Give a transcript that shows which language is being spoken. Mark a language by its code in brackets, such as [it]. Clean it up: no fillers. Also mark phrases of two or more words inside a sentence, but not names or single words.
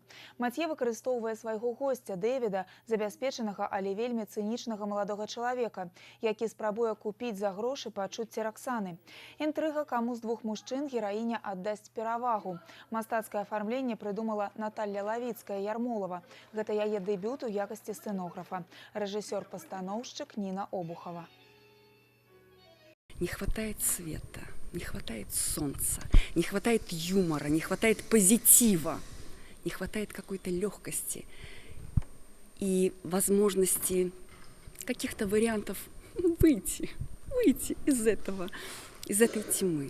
[be] Матье выкарыстоўвае свайго гостя Дэвіда, забяспечанага, але вельмі цынічнага маладога чалавека, які спрабуе купіць за грошы пачуцці Раксаны. Інтрыга, каму з двух мужчын гераіня аддасць перавагу. Мастацкае афармленне прыдумала Наталья Лавіцкая-Ярмолава. Гэта яе дэбют у якасці сцэнографа. Рэжысёр-пастаноўшчык Ніна Обухова. [ru] не хватает света, не хватает солнца, не хватает юмора, не хватает позитива, не хватает какой-то легкости и возможности каких-то вариантов выйти из этой тьмы.